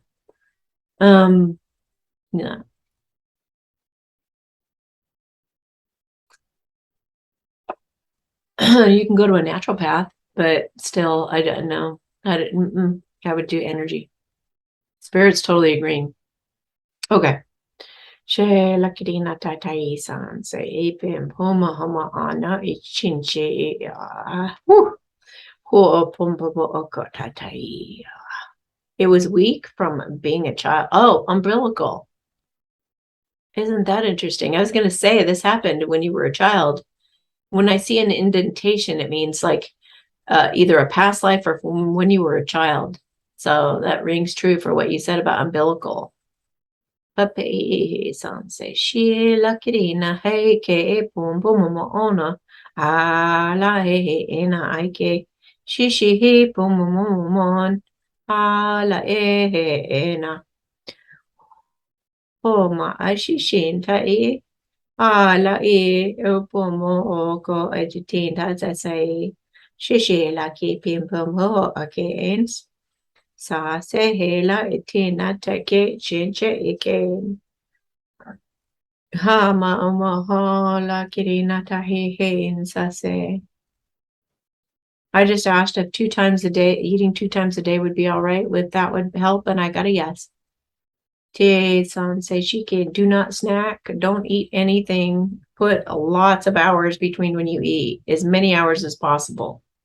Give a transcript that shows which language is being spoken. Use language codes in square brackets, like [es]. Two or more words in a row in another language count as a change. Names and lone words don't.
[en] No. You can go to a naturopath, but still, I don't know. I would do energy. Spirit's totally agreeing. Okay. She lakirina tatai san se ipim poma homa ana ichinche ho pompa oko tatai. It was weak from being a child. Oh, umbilical. Isn't that interesting? I was going to say this happened when you were a child. When I see an indentation, it means like either a past life or from when you were a child. So that rings true for what you said about umbilical. Pape sanse shi lakirina hey ke pum pum mo ona ala he ena aike shishi he pum mon ala ena oma ashishin ta ala upomo oko agitin ta say shishi laki pim pum ho against sa se hela itina take chinche again. Ha la kirina tahi sase. I just asked if 2 times a day, eating 2 times a day would be all right. With that would help, and I got a yes. Tie san say shike, do not snack, don't eat anything. Put lots of hours between when you eat, as many hours as possible.